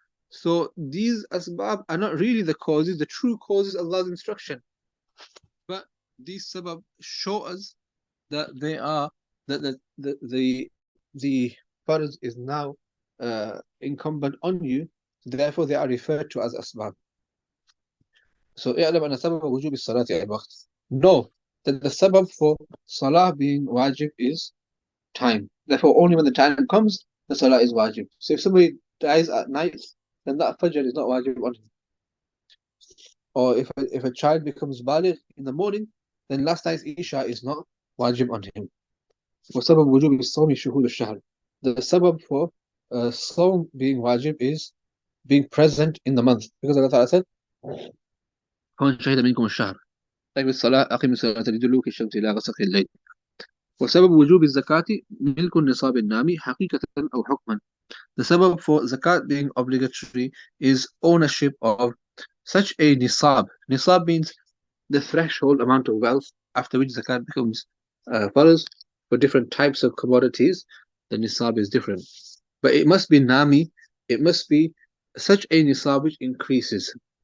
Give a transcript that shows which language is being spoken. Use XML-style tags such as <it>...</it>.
<en>So these asbab are not really the causes. The true cause is Allah's instruction. But these sabab show us that they are that the farz is now incumbent on you. Therefore, they are referred to as asbab.</en> <ar>So اعلم أن سبب وجوب الصلاة على الوقت.</ar> <en>Know that the sabab for salah being wajib is time. Therefore, only when the time comes, the salah is wajib. So if somebody dies at night, then that fajr is not wajib on him. Or if a child becomes baligh in the morning, then last night's isha is not wajib on him.</en> <ar>وسبب وجوب الصوم شهود الشهر.</ar> <en>The sabab for sawm being wajib is being present in the month. Because Allah Ta'ala said,</en> <ar>فمن شهد منكم الشهر طيب الصلاة أقم الصلاة لدلوك الشمس إلى غسق الليل. وسبب وجوب الزكاة ملك النصاب النامي حقيقة أو حكما.</ar> <en>The sabab for zakat being obligatory is ownership of such a nisab. Nisab means the threshold amount of wealth after which zakat becomes farz. For different types of commodities, the nisab is different. But it must be nami, it must be such a nisab which increases.</en>